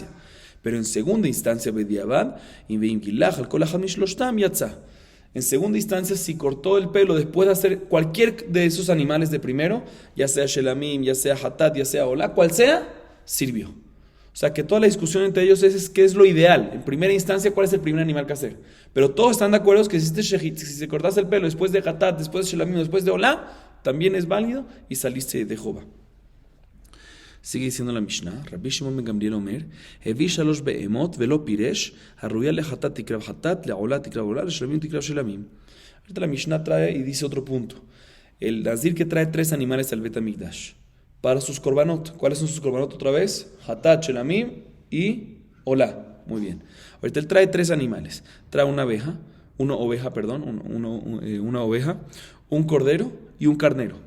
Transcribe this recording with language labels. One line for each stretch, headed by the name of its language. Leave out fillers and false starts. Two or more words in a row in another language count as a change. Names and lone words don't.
Spanish: Pero en segunda instancia, bediavad, en segunda instancia, si cortó el pelo después de hacer cualquier de esos animales de primero, ya sea shelamim, ya sea hatat, ya sea olá, cual sea, sirvió. O sea que toda la discusión entre ellos es qué es lo ideal. En primera instancia, cuál es el primer animal que hacer. Pero todos están de acuerdo que si se cortase el pelo después de hatat, después de shelamim, después de olá, también es válido y saliste de Jehová. Sigue diciendo la Mishnah,
Hebrew: רבי שמעון בן גמליאל אומר הביא שלוש בהמות ולא פירש, הראויה לחטאת תקרב חטאת לעולה תקרב עולה לשלמים תקרב שלמים.
Spanish: Ahorita la Mishnah trae y dice otro punto. El Nazir que trae 3 animales al
Hebrew: בית המקדש.
Spanish: Para sus korbanot. ¿Cuáles son sus korbanot otra vez? Hatat, shelamim y olá. Muy bien. Ahorita él trae 3 animales. Trae una oveja, una oveja, un cordero y un carnero.